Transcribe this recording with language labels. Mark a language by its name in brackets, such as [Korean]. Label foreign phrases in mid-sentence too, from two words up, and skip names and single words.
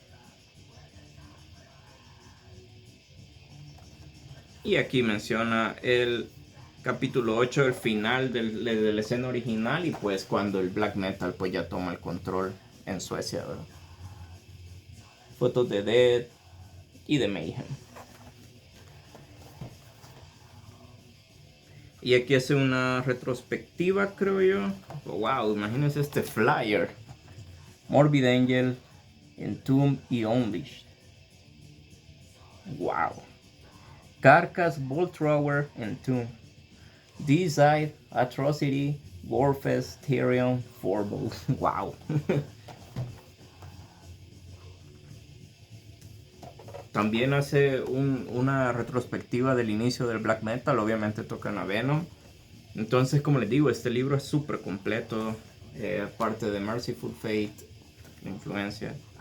[Spanish] Y aquí menciona el capítulo 8, el final de la escena original, y pues cuando el [English] black metal [Spanish] pues ya toma el control en Suecia, ¿verdad? Fotos de Dead y de Mayhem. Y aquí hace una retrospectiva, creo yo. Wow, imagínense este flyer. Morbid Angel, Entombed y Unleashed. Wow. Carcass, Bolt Thrower, Entombed. Deicide, Atrocity, Warfest, Therion, Forble. Wow. También hace una retrospectiva del inicio del [English] black metal. [Spanish] Obviamente tocan a Venom. Entonces, como les digo, este libro es súper completo. Parte de Merciful Fate, la influencia.